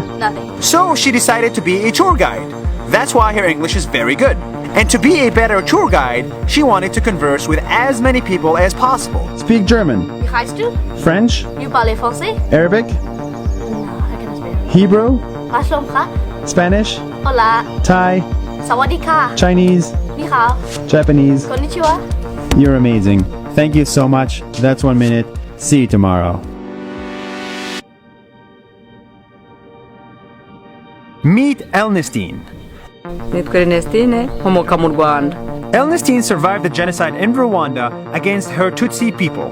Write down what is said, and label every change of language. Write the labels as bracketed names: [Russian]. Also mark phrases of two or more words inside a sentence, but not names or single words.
[English] Nothing. so she decided to be a tour guide. That's why her English is very good. And to be a better tour guide, she wanted to converse with as many people as possible. Speak German. You guys do? French. You [French] parlez français? [English] Arabic. No, I cannot speak. Hebrew. มาชมคะ Spanish. [Spanish] Hola. [English] Thai. [Thai] สวัสดีค่ะ [English] Chinese. [Chinese] 你好 [English] Japanese. [Japanese] こんにちは [English] You're amazing. Thank you so much. That's 1 minute. See you tomorrow. Meet Elnestine. Elnestine survived the genocide in Rwanda against her Tutsi people.